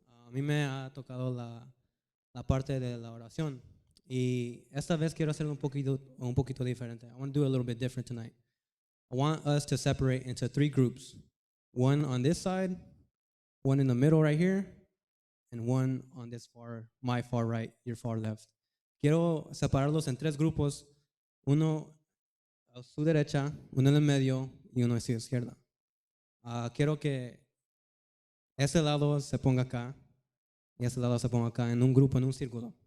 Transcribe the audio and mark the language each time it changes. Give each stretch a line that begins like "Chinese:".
Spanish: A mí me ha tocado la parte de la oración. Y esta vez quiero hacer un poquito diferente.
English: I want to do a little bit different tonight. I want us to separate into 3 groups. One on this side, one in the middle right here, and one on this my far right, your far left.
Spanish: Quiero separarlos en 3 grupos. Uno a su derecha, uno en el medio y uno a su izquierda. Quiero que ese lado se ponga acá y ese lado se ponga acá en un grupo, en un círculo.